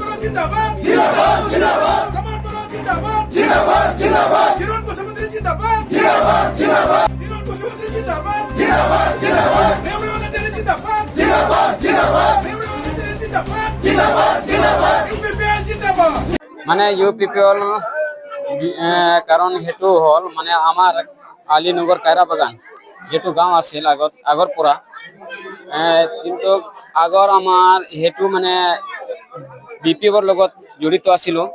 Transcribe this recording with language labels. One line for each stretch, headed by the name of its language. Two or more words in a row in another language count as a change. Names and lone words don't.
Hindi: जिंदाबाद जिंदाबाद जिंदाबाद कमलपुरा जिंदाबाद जिंदाबाद जिंदाबाद जिरोन कुशमंत्री जिंदाबाद जिंदाबाद जिंदाबाद जिरोन कुशमंत्री जिंदाबाद जिंदाबाद जिंदाबाद नेवरेवाला जेरे जिंदाबाद जिंदाबाद जिंदाबाद नेवरेवाला जेरे जिंदाबाद जिंदाबाद जिंदाबाद यूपीपीएल जिंदाबाद
Assamese: মানে UPPL কাৰণ হেতু হল মানে আমাৰ আলীনগৰ কায়ৰা বাগান যেটো গাঁও আছিল আগৰ পৰা কিন্তু আগৰ আমাৰ হেতু মানে বিপিএলৰ লগত জড়িত আছিল